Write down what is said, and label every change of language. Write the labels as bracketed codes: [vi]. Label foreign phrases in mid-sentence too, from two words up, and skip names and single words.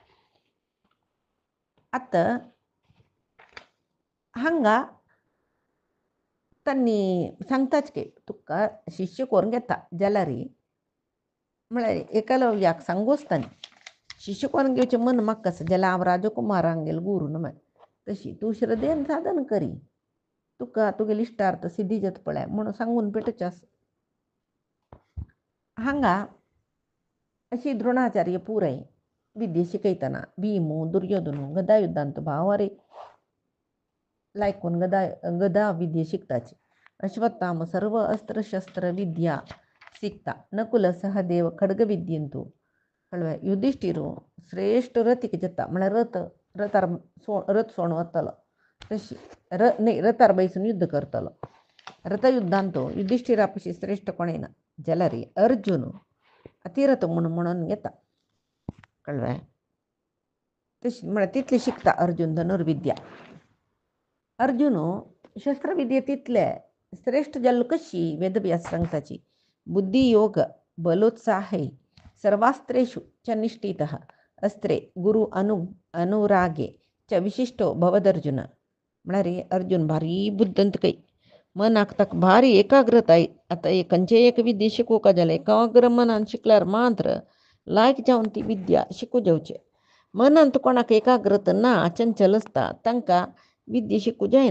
[kok] आतां हांगा तांणी सांगताच की तुका शिष्य करून घेता जाल्यार म्हळ्यार एकलव्याक सांगोच तांणी शिष्य करून घेवचें मन म्हाका आसा जाल्यार हांव राजकुमारांक गेलो गुरू न्हय तशी तूं श्रद्धेन साधन करी तुका तुगेले इश्टार्थ सिद्धी जाता पळय म्हणून सांगून पेटोवचें आसा. हांगा अशी द्रोणाचार्य पुराय विद्या शिकयतना भीमू दुर्योधनू गदा युद्धांत भावारे लायकून गदा विद्या शिकताची. अश्वत्थाम सर्व अस्त्र शस्त्र विद्या शिकता. नकुल सहदेव खड्ग विद्येंतू कळवा. युधिष्ठिरू श्रेष्ठ रथीक जाता म्हळ्यार रथ सोण वतलो तशी न्हय रथार बैसून युद्ध करतलो. रथयुद्धांत युधिष्ठिरा पशी श्रेष्ठ कोणें ना जाल्यार अर्जुन अतिरथ म्हणून घेता कळवा. तशी म्हळ्यार तितली शिकता अर्जुन धनुर्विद्या. अर्जुन शस्त्रविद्ये तितले श्रेष्ठ जाल्लो कशी वेदव्यास सांगताची. [sa] बुद्धियोग बलोत्साहे सर्वास्त्रेषु च निष्ठितः अस्त्रे गुरु अनुरागे च विशिष्टो भवदर्जुन. [kok] म्हळ्यार अर्जुन भारी बुद्दंत कೈ मनाक ताका भारी एकाग्रताय. आतां खंयचे एक विद्या शिकोवका जाल्यार एकाग्र मनान शिकल्यार मात्र लायक जावन ती विद्या शिकूं जावचें. मनांत कोणाक एकाग्रता ना चंचल आसता तांकां विद्या शिकूं जायना.